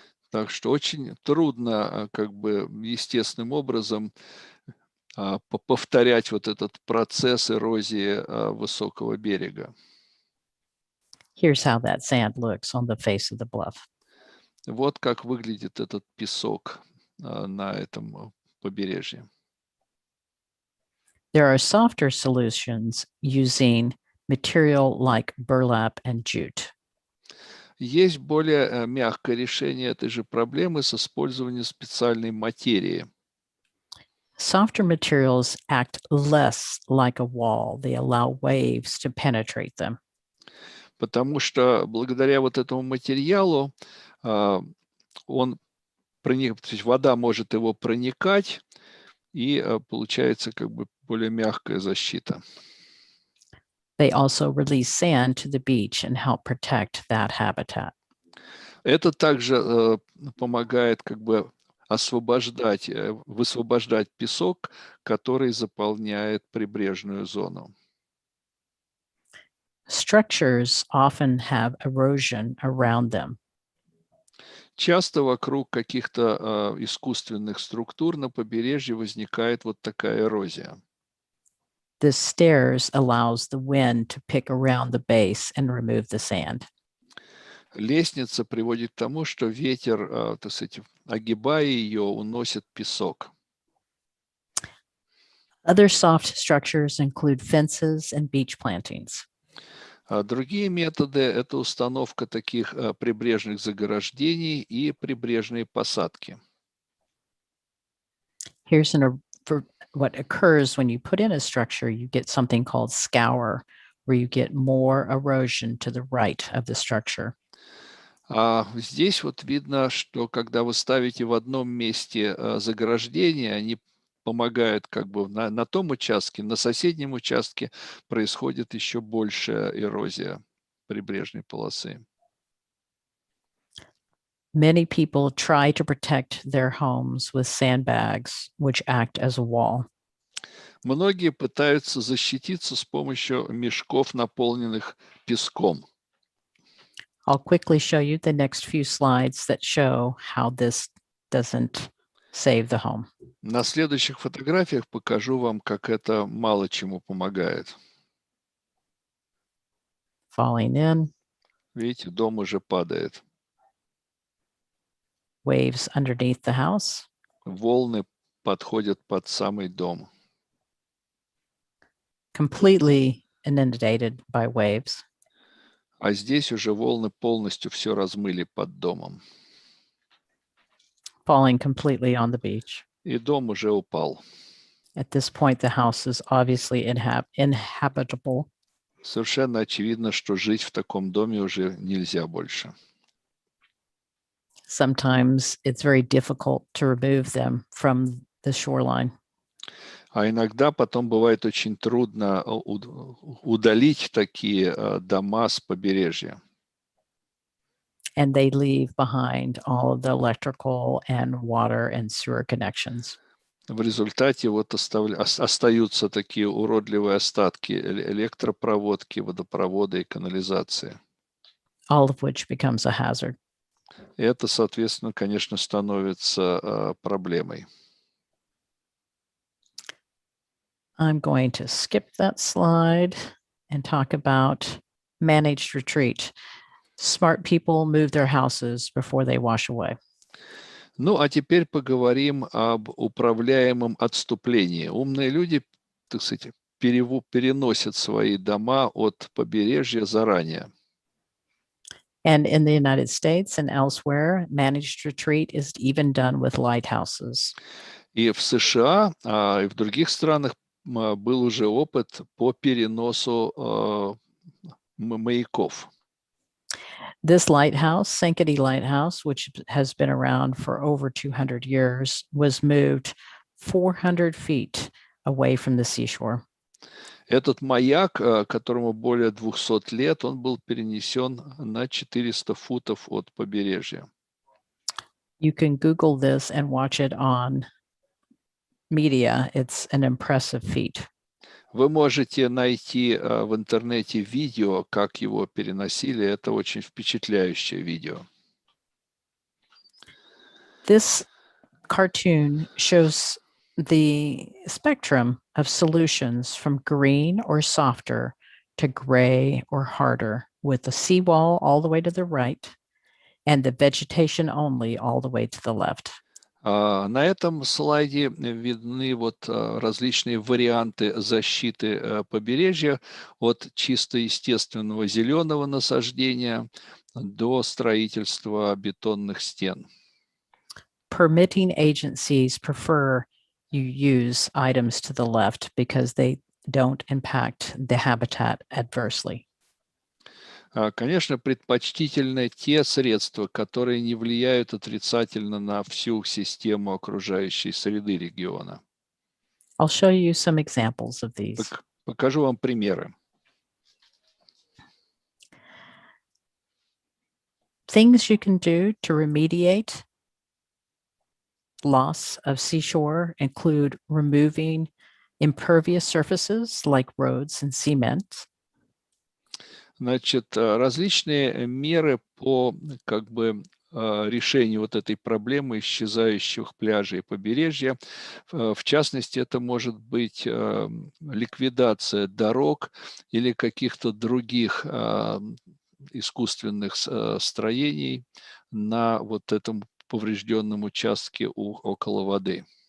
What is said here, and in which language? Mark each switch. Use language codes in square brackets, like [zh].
[ru] Так что очень трудно как бы естественным образом повторять вот этот процесс эрозии высокого берега. [en] Here's how that sand looks on the face of the bluff. [ru] Вот как выглядит этот песок на этом побережье. [en] There are softer solutions using material like burlap and jute. [ru] Есть более мягкое решение этой же проблемы с использованием специальной материи. [en] Softer materials act less like a wall. They allow waves to penetrate them. [ru] Потому что благодаря вот этому материалу то есть вода может его проникать, и получается как бы более мягкая защита. [en] They also release sand to the beach and help protect that habitat. [ru] Это также помогает как бы высвобождать песок, который заполняет прибрежную зону. [en] Structures often have erosion around them. [ru] Часто вокруг каких-то искусственных структур на побережье возникает вот такая эрозия. [en] This stairs allows the wind to pick around the base and remove the sand. [ru] Лестница приводит к тому, что ветер, так сказать, огибая ее, уносит песок. [en] Other soft structures include fences and beach plantings. [ru] Другие методы – это установка таких прибрежных заграждений и прибрежные посадки. [en] Here's what occurs when you put in a structure. You get something called scour, where you get more erosion to the right of the structure. [ru] Здесь вот видно, что когда вы ставите в одном месте заграждения, они помогают как бы на том участке, на соседнем участке происходит еще большая эрозия прибрежной полосы. [en] Many people try to protect their homes with sandbags, which act as a wall. [ru] Многие пытаются защититься с помощью мешков, наполненных песком. [en] I'll quickly show you the next few slides that show how this doesn't save the home. [ru] На следующих фотографиях покажу вам, как это мало чему помогает. [en] Falling in, [ru] Видите, дом уже падает. [en] waves underneath the house, [ru] Волны подходят под самый дом. [en] completely inundated by waves. [ru] А здесь уже волны полностью все размыли под домом. [en] Falling completely on the beach. [ru] И дом уже упал. [en] At this point, the house is obviously inhabitable. [ru] Совершенно очевидно, что жить в таком доме уже нельзя больше. [en] Sometimes it's very difficult to remove them from the shoreline. [ru] А иногда потом бывает очень трудно удалить такие дома с побережья. [en] And they leave behind all of the electrical and water and sewer connections. [ru] В результате вот остаются такие уродливые остатки электропроводки, водопровода и канализации. [en] All of which becomes a hazard. [ru] Это, соответственно, конечно, становится проблемой. [en] I'm going to skip that slide and talk about managed retreat. Smart people move their houses before they wash away. [ru] Ну, а теперь поговорим об управляемом отступлении. Умные люди, так сказать, переносят свои дома от побережья заранее. [en] And in the United States and elsewhere, managed retreat is even done with lighthouses. [ru] И в США, и в других странах был уже опыт по переносу маяков. [en] This lighthouse, Sankaty Lighthouse, which has been around for over 200 years, was moved 400 feet away from the seashore. [ru] Этот маяк, которому более 200 лет, он был перенесен на 400 футов от побережья. [en] You can Google this and watch it on media. It's an impressive feat. [ru] Вы можете найти в интернете видео, как его переносили. Это очень впечатляющее видео. [en] This cartoon shows the spectrum of solutions from green or softer to gray or harder, with the seawall all the way to the right and the vegetation only all the way to the left. [ru] На этом слайде видны различные варианты защиты побережья от чисто естественного зеленого насаждения до строительства бетонных стен. [en] Permitting agencies prefer you use items to the left because they don't impact the habitat adversely. [ru] Конечно, предпочтительны те средства, которые не влияют отрицательно на всю систему окружающей среды региона. [en] I'll show you some examples of these. [ru] Покажу вам примеры. [en] Things you can do to remediate loss of seashore include removing impervious surfaces like roads and cement. [ru] Значит, различные меры по решению этой проблемы исчезающих пляжей и побережья. В частности, это может быть ликвидация дорог или каких-то других искусственных строений на этом поврежденном участке около воды.